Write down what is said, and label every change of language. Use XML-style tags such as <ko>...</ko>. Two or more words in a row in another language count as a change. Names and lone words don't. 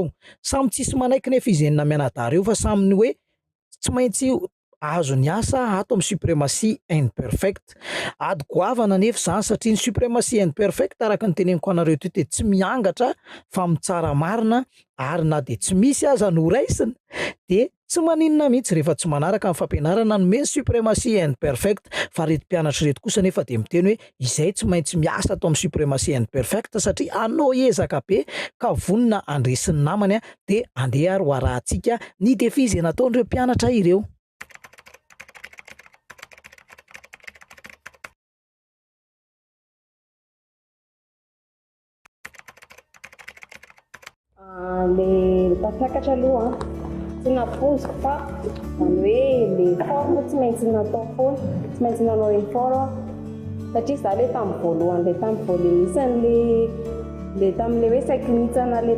<mg>Samy tsisy manaiky nefa izy enina mianadahy reo fa samy ny hoe tsy maintsy azo ny asa ato amin'ny supremacy and perfect. Ady goavana nefa zany satria ny supremacy and perfect araka ny teneniko anareo teo tsy miangatra fa mitsara marina ary na de tsy misy aza no raisina de tsy maninona mihitsy rehefa tsy manaraka amin'ny fampianarana nomeny supremacy and perfect. Fa reto mpianatra reto kosa nefa de miteny hoe izay tsy maintsy miasa atao amin'ny supremacy and perfect satria anao ezaka be ka vonona andresin'ny namany de andeha ary ho arahantsika ny defi izay nataon'ireo mpianatra ireo. Le tafakatra aloha tsy napoziko fa zany hoe le forme tsy maintsy natao foana, tsy maintsy nanao effort satria za le tamin'ny voalohany le tamin'ny voalenisany le tamin'le hoe sakinitsana le</mg>